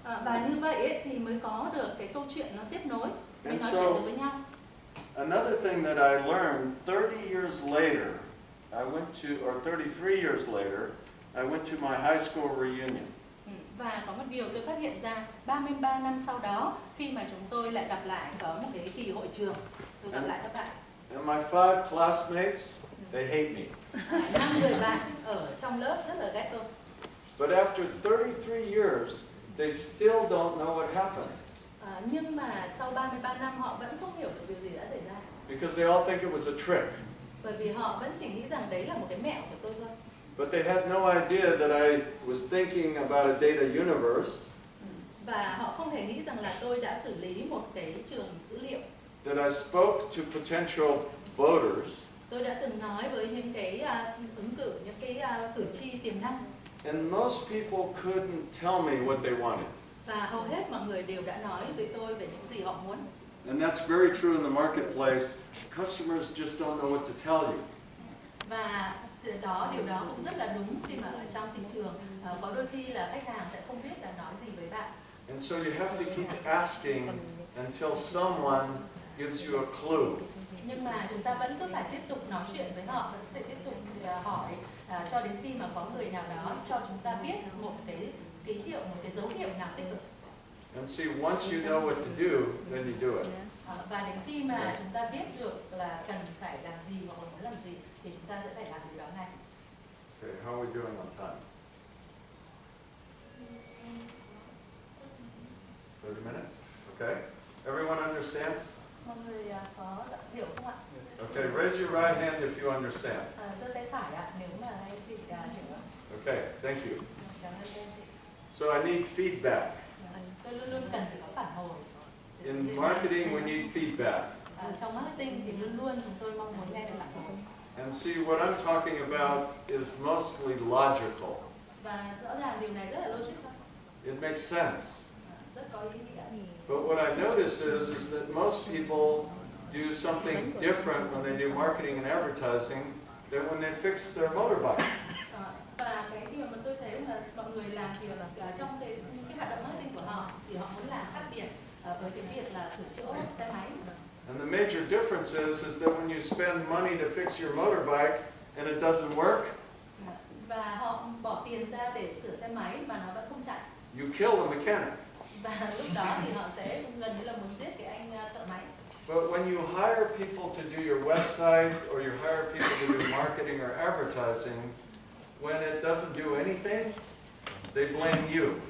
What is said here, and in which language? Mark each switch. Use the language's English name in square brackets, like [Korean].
[Vietnamese] Và như vậy ấy, thì mới có được cái câu chuyện nó tiếp nối, mới [English] And [Vietnamese] nói [English] so- [Vietnamese] chuyện được với nhau. [English] Another thing that I learned 30 years later, or 33 years later, I went to my high school reunion. [Vietnamese] Và có một điều tôi phát hiện ra 33 năm sau đó, khi mà chúng tôi lại gặp lại có một cái kỳ hội trường, tôi gặp lại các bạn. [English] And my 5 classmates, they hate me. [Vietnamese] 5 người bạn ở trong lớp rất là ghét tôi. [English] But after 33 years, they still don't know what happened. [Vietnamese] Nhưng mà sau 33 năm họ vẫn không hiểu được điều gì đã xảy ra. [English] Because they all think it was a trick. [Vietnamese] Bởi vì họ vẫn chỉ nghĩ rằng đấy là một cái mẹo của tôi thôi. [English] But they had no idea that I was thinking about a data universe, [Vietnamese] Và họ không thể nghĩ rằng là tôi đã xử lý một cái trường dữ liệu. [English] that I spoke to potential voters, [Vietnamese] Tôi đã từng nói với những cái ứng cử, những cái cử tri tiềm năng. [English] and most people couldn't tell me what they wanted. [Vietnamese] Và hầu hết mọi người đều đã nói với tôi về những gì họ muốn. [English] And that's very true in the marketplace. Customers just don't know what to tell you. [Vietnamese] Và điều đó cũng rất là đúng khi mà ở trong thị trường có đôi khi là khách hàng sẽ không biết là nói gì với bạn. [English] And so you have to keep asking until someone gives you a clue. [Vietnamese] Nhưng mà chúng ta vẫn cứ phải tiếp tục nói chuyện với họ, vẫn phải tiếp tục hỏi cho đến khi mà có người nào đó cho chúng ta biết một cái ký hiệu, một cái dấu hiệu nào tích cực. [English] And see, once you know what to do, then you do it. [Vietnamese] Và đến khi mà chúng ta biết được là cần phải làm gì hoặc là muốn làm gì thì chúng ta sẽ phải làm điều đó ngay. [English] Okay, how are we doing on time? 30 minutes? Okay. Everyone understand? [Vietnamese] Mọi người có hiểu không ạ? [English] Okay, raise your right hand if you understand. [Vietnamese] Giơ tay phải ạ, nếu mà anh chị hiểu ạ. [English] Okay, thank you. [Vietnamese] Cảm ơn anh chị. [English] So I need feedback. [Vietnamese] Tôi luôn luôn cần phải có phản hồi. [English] In marketing, we need feedback. [Vietnamese] Trong marketing thì luôn luôn chúng tôi mong muốn nghe được phản hồi. [English] And see, what I'm talking about is mostly logical. [Vietnamese] Và rõ ràng điều này rất là logic thôi. [English] It makes sense. [Vietnamese] Rất có ý nghĩa. [English] But what I notice is that most people do something different when they do marketing and advertising than when they fix their motorbike. [Vietnamese] Và cái điều mà tôi thấy là mọi người làm thì là trong cái hoạt động marketing của họ thì họ muốn làm khác biệt với cái việc là sửa chữa xe máy. [English] And the major difference is that when you spend money to fix your motorbike and it doesn't work, [Vietnamese] Và họ bỏ tiền ra để sửa xe máy mà nó vẫn không chạy. [English] you kill the mechanic. [Vietnamese] Và lúc đó thì họ sẽ gần như là muốn giết cái anh thợ máy. [English] But when you hire people to do your website or you hire people to do marketing or advertising, when it doesn't do anything, they blame you.